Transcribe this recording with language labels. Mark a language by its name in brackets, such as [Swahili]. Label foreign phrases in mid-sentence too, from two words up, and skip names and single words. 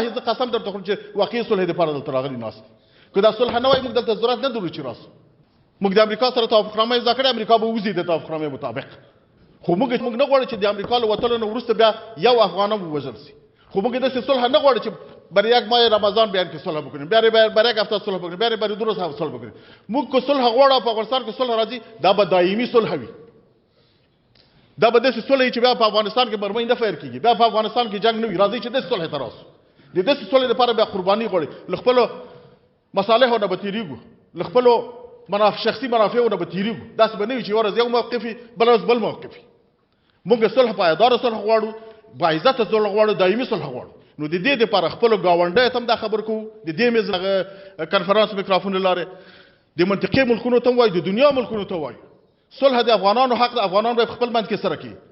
[Pashto] زه قسم درته خورم چې واقعي صلح دپاره دلته راغلي ناست که دا صلح نه وای موږ دلته ضرورت نه درلود چې راسو موږ د امریکا سره توافقنامه امضا کړې امریکا به وځي د توافقنامې مطابق خو موږ نه غواړو چې د امریکا له وتلو نه وروسته بیا یو افغان هم ووژل سي خو موږ داسې صلح نه غواړو چې [Persian] برای یک ماه رمضان [Pashto] بیان کې صلح وکړو بیا [Persian] برای یک هفته [Pashto] صلح وکړو بیا [Persian] برای 2 روز [Pashto] صلح وکړو موږ کو صلح غواړو په افغانستان کې صلح راځي دا به دایمي صلح وي دا به داسې صلح چې بیا په افغانستان کې مرمۍ نه فیر کېږي بیا په افغانستان کې جنګ نه وي راځي چې داسې صلح ته راسو د داسې صلح لپاره بیا قرباني غواړي له خپلو مصالحو نه به تېرېږو له خپلو شخصي منافعو نه به تېرېږو داسې به نه وي چې یوه ورځ یو موقف وي بله ورځ بل موقف وي موږ صلح پایداره صلح غواړو باعزته صلح غواړو دایمي صلح غواړو نو د دې دپاره خپلو ګاونډیو ته هم دا خبر کوو د دې میز کنفرانس میکرافون له لارې د منطقې ملکونو ته هم وایو د دنیا ملکونو ته وایو صلح د افغانانو حق د افغانان به خپل منځ کې سره کوي